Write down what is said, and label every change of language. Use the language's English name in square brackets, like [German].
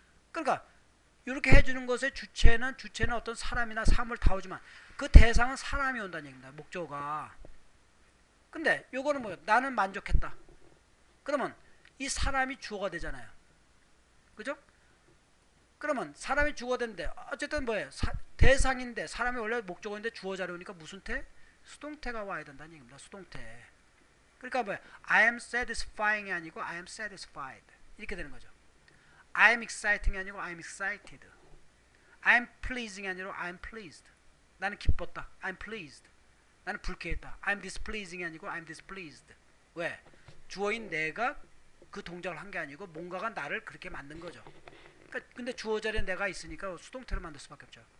[Korean] 그러니까 이렇게 해주는 것의 주체는 어떤 사람이나 사물 다 오지만 그 대상은 사람이 온다는 얘기입니다. 목적어가. 근데 요거는 뭐예요? 나는 만족했다. 그러면 이 사람이 주어가 되잖아요. 그죠? 그러면 사람이 주어가 되는데 어쨌든 뭐예요? 대상인데 사람이 원래 목적어인데 주어 자료니까 무슨 태? 수동태가 와야 된다는 얘기입니다. 수동태. 그러니까 뭐예요? [English] I am satisfying이 [Korean] 아니고 [English] I am satisfied [Korean] 이렇게 되는 거죠. [English] I am exciting이 [Korean] 아니고 [English] I am excited. I am pleasing이 아니고 I am pleased. [Korean] 나는 기뻤다. [English] I am pleased. [Korean] 나는 불쾌했다. [English] I am displeasing이 [Korean] 아니고 [English] I am displeased. [Korean] 왜? 주어인 내가 그 동작을 한 게 아니고 뭔가가 나를 그렇게 만든 거죠. 그러니까 근데 주어 자리에 내가 있으니까 수동태를 만들 수밖에 없죠.